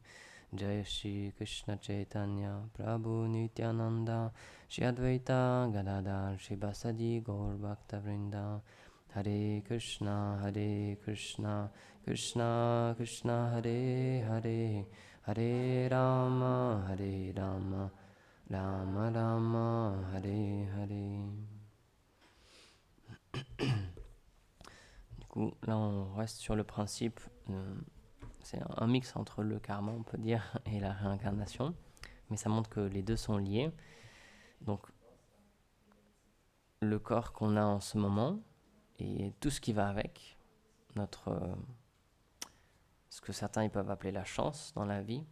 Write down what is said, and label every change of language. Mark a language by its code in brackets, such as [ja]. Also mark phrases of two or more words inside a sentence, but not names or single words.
[sa] जय श्री कृष्ण चैतन्य प्रभु नित्यानन्द श्री अद्वैत गदाधर श्री बसादि गौर भक्त वृन्द. हरे कृष्ण कृष्ण कृष्ण हरे हरे हरे राम राम राम हरे हरे. [fr] Du coup, là on reste sur le principe, c'est un mix entre le karma, on peut dire, et la réincarnation, mais ça montre que les deux sont liés. Donc, le corps qu'on a en ce moment et tout ce qui va avec, ce que certains ils peuvent appeler la chance dans la vie.